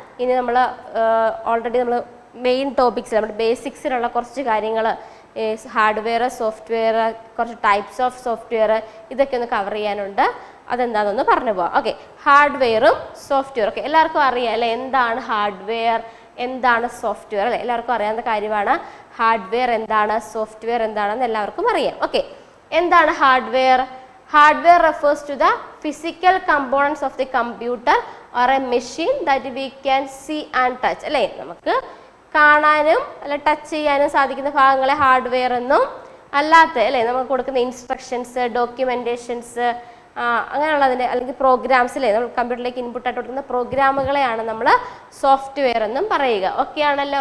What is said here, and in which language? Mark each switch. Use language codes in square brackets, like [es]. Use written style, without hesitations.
[ml] ഇനി നമ്മൾ ഓൾറെഡി നമ്മൾ മെയിൻ ടോപ്പിക്സ്, നമ്മുടെ ബേസിക്സിലുള്ള കുറച്ച് കാര്യങ്ങൾ, ഹാർഡ്വെയർ, സോഫ്റ്റ്വെയർ, കുറച്ച് ടൈപ്സ് ഓഫ് സോഫ്റ്റ്വെയർ, ഇതൊക്കെ ഒന്ന് കവർ ചെയ്യാനുണ്ട്. അതെന്താണെന്നൊന്ന് പറഞ്ഞു പോവാം. Okay, ഹാർഡ്വെയറും software. ഓക്കെ, എല്ലാവർക്കും അറിയാം അല്ലേ എന്താണ് ഹാർഡ്വെയർ, എന്താണ് സോഫ്റ്റ്വെയർ അല്ലേ? എല്ലാവർക്കും അറിയാവുന്ന കാര്യമാണ്. ഹാർഡ്വെയർ എന്താണ്, സോഫ്റ്റ്വെയർ എന്താണെന്ന് എല്ലാവർക്കും അറിയാം. ഓക്കെ, എന്താണ് hardware? [en] Hardware refers to the physical components of the computer or a machine that we can see and touch. [ml] അല്ലേ, നമുക്ക് കാണാനും അല്ല ടച്ച് ചെയ്യാനും സാധിക്കുന്ന ഭാഗങ്ങളെ ഹാർഡ്വെയർ എന്നും, അല്ലാത്ത അല്ലേ നമുക്ക് കൊടുക്കുന്ന ഇൻസ്ട്രക്ഷൻസ്, ഡോക്യുമെൻറ്റേഷൻസ്, അങ്ങനെയുള്ളതിൻ്റെ അല്ലെങ്കിൽ പ്രോഗ്രാംസ് അല്ലേ, നമ്മൾ കമ്പ്യൂട്ടറിലേക്ക് ഇൻപുട്ടായിട്ട് കൊടുക്കുന്ന പ്രോഗ്രാമുകളെയാണ് നമ്മൾ സോഫ്റ്റ്വെയർ എന്നും പറയുക. ഓക്കെ ആണല്ലോ.